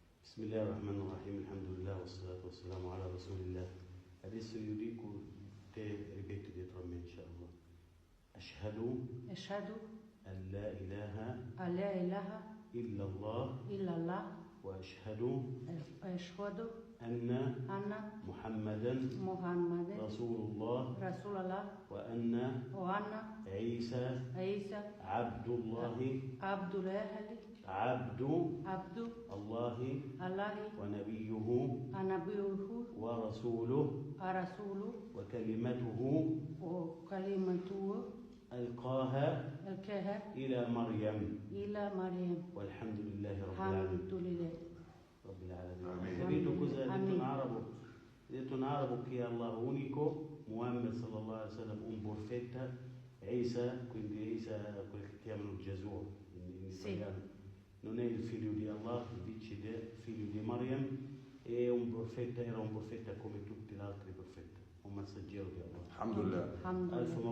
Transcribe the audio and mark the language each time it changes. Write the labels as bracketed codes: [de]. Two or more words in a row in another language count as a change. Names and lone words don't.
[ar] بسم الله الرحمن الرحيم. الحمد لله والصلاة والسلام على رسول الله. [it] Adesso io dico, te ripeti dietro a me, inshallah. [ar] أشهد أن لا إله إلا الله وأشهد أن محمدا رسول الله وأن عيسى عبد الله ونبيه ورسوله وكلمته ألقاها إلى مريم والحمد لله رب العالمين. [it] Detto in arabo che Allah unico, Muhammad [ar] صلى الله عليه وسلم [it] un profeta, Isa, quindi Isa quel che chiamano Gesù in italiano, non è il figlio di Allah, invece è figlio di Maryam, è un profeta, era un profeta come tutti gli altri profeti, un messaggero di Allah.